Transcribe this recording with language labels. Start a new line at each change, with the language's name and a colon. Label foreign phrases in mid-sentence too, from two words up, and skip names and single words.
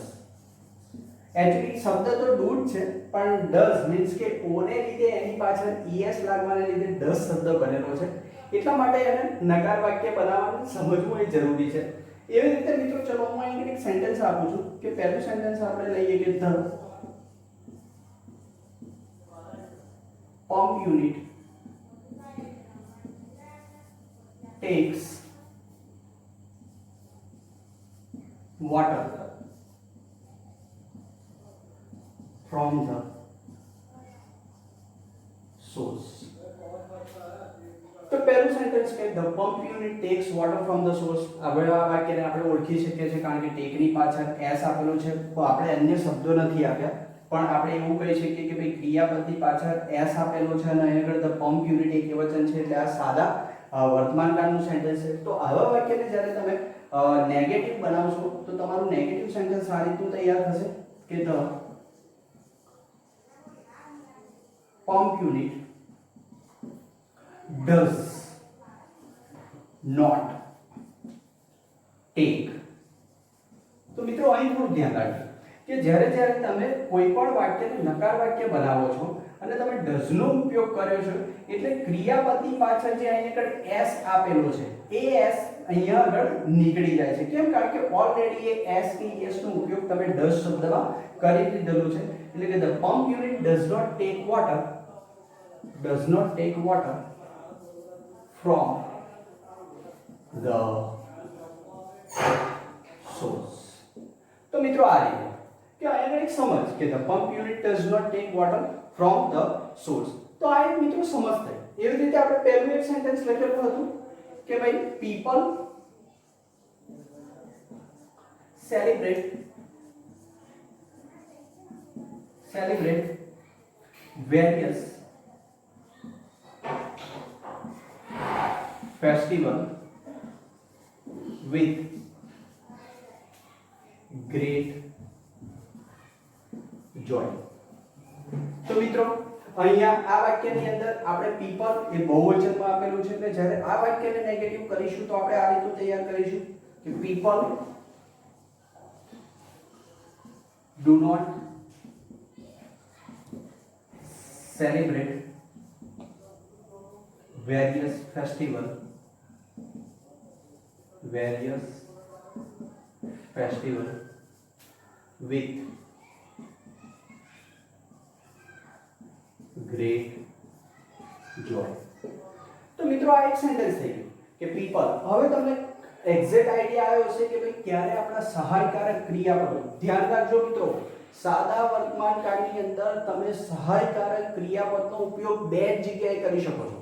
Gujarati: એકચ્યુઅલી શબ્દ તો ડુ જ છે, પણ ડઝ મીન્સ કે ઓને લીધે એની પાછળ es લાગવાને લીધે ડઝ શબ્દ બનેલો છે. એટલા માટે એને નકાર વાક્ય બનાવવાનું સમજવું એ જરૂરી છે. એવી રીતે મિત્રો ચલો હું અહીં એક સેન્ટેન્સ આપું છું કે પહેલું સેન્ટેન્સ આપણે લઈએ કે
English: the pump unit takes water from the source.
Gujarati: તો પહેલું સેન્ટેન્સ કે
English: the pump unit takes water from the source.
Gujarati: હવે આ વાક્યને આપણે ઓળખી શકીએ છીએ કારણ કે ટેકની પાછળ એસ આપેલો છે. તો આપણે અન્ય શબ્દો નથી આપ્યા, પણ આપણે એવું કહી શકીએ કે ભાઈ ક્રિયાપદની પાછળ એસ આપેલો છે અને અહીં આગળ
English: the pump unit
Gujarati: એક વચન છે એટલે આ સાદા વર્તમાન કાળનું સેન્ટેન્સ છે. તો આવા વાક્યને જ્યારે તમે નેગેટિવ બનાવશો તો તમારું નેગેટિવ સેન્ટેન્સ આ રીતનું તૈયાર થશે કે
English: the pump unit does not take.
Gujarati: તો મિત્રો અહીં થોડું ધ્યાન રાખજો કે જ્યારે તમે કોઈ પણ વાક્યને નકાર વાક્ય બનાવો છો અને તમે does નો ઉપયોગ કર્યો છે એટલે ક્રિયાપદની પાછળ જે અહીં આગળ s આપેલો છે એ s અહીંયા આગળ નીકળી જાય છે. કેમ? કારણ કે ઓલરેડી એ s કે es નો ઉપયોગ તમે does શબ્દમાં કરી દીધેલું છે. એટલે કે
English: the pump unit does not take water from the source.
Gujarati: તો મિત્રો આ રીતે કે અહીંયા એક સમજ કે
English: the pump unit does not take water from the source.
Gujarati: તો આ એક મિત્રો સમજ થઈ. એવી રીતે આપણે પહેલું એક સેન્ટેન્સ લખેલું હતું કે ભાઈ
English: people celebrate various festival with great joy.
Gujarati: તો મિત્રો અહીંયા આ વાક્યની અંદર આપણે people એ બહુવચનમાં આપેલું છે એટલે જ્યારે આ વાક્યને નેગેટિવ કરીશું તો આપણે આ રીતનું તૈયાર કરીશું કે people
English: do not celebrate various festival with great joy.
Gujarati: તો મિત્રો આ એક સેન્ટેન્સ થઈ ગયું કે people. હવે તમને
English: exact idea
Gujarati: આવ્યો હશે કે ભાઈ ક્યારે આપણા સહાયકારક ક્રિયાપદો. ધ્યાન રાખજો મિત્રો, સાદા વર્તમાન કાળની અંદર તમે સહાયકારક ક્રિયાપદનો ઉપયોગ બે જ જગ્યાએ કરી શકો છો.